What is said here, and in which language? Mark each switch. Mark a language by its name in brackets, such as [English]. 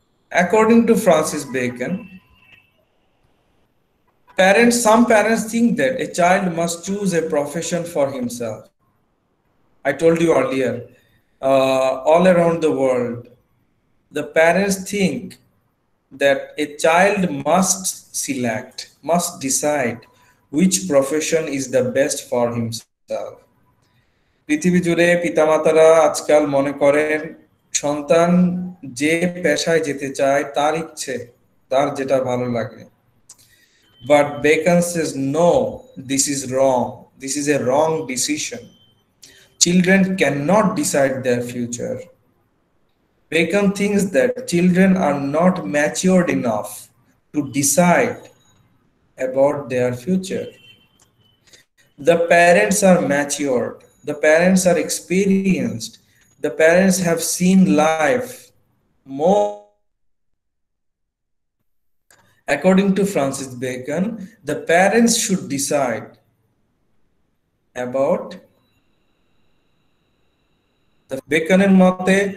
[English] According to Francis Bacon, some parents think that a child must choose a profession for himself. I told you earlier, all around the world, the parents think that a child must decide which profession is the best for himself. [Bangla] পৃথিবী জুড়ে পিতামাতারা আজকাল মনে করেন সন্তান যে পেশায় যেতে চায় তার ইচ্ছে, তার যেটা ভালো লাগে। [English] But Bacon says no, this is wrong. This is a wrong decision. children cannot decide their future. Bacon thinks that children are not matured enough to decide about their future. The parents are matured, the parents are experienced, the parents have seen life more. According to Francis Bacon, the parents should decide about the [Bangla] বেকনের মতে